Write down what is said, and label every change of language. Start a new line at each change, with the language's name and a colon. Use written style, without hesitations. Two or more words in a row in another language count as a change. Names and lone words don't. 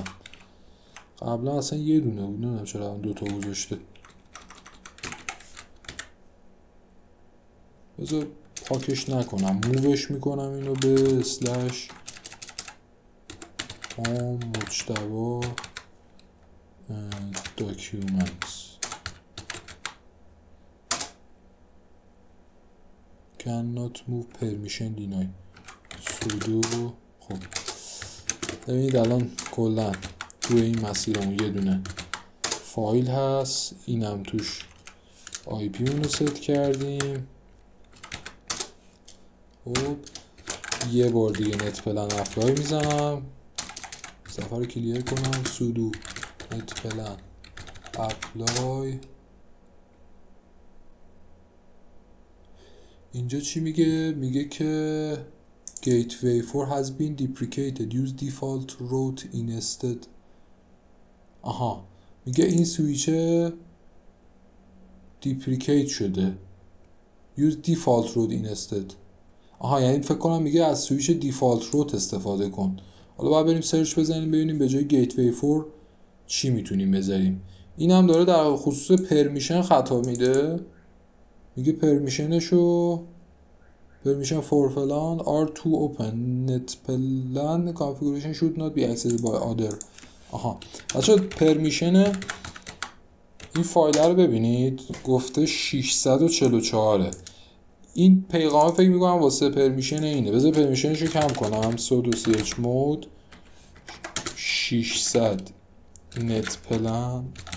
Persian: قبلا اصلا یه دونه بود، نمیدونم چرا 2 تا گذاشته. بذار پاکش نکنم، مووش میکنم اینو به اسلش هوم مجتبا داکیومنتس
English: cannot move permission deny sudo.
Persian: خب ببینید الان کلا توی این مسیرمون یه دونه فایل هست، اینم توش آی پی اون رو ست کردیم. خب یه بار دیگه نت پلن اپلای میزنم، صفحه رو کلیر کنم،
English: sudo net plan apply.
Persian: اینجا چی میگه؟ میگه که
English: gateway 4 has been deprecated, use default route instead.
Persian: آها میگه این سویچه دیپریکیت شده،
English: use default route instead.
Persian: آها یعنی فکر کنم میگه از سویچ
English: default route
Persian: استفاده کن. حالا باید بریم سرچ بزنیم ببینیم به جای گیتوی 4 چی میتونیم بذاریم. این هم داره در خصوص پرمیشن خطا میده، میگه پرمیشنشو
English: permission for فلان R2 open net plan configuration should not be accessed by other.
Persian: آها بچه پرمیشن این فایل رو ببینید، گفته 644. این پیغام فکر میکنم واسه پرمیشن اینه. بذار پرمیشنشو کم کنم،
English: sudo chmod 600 net plan.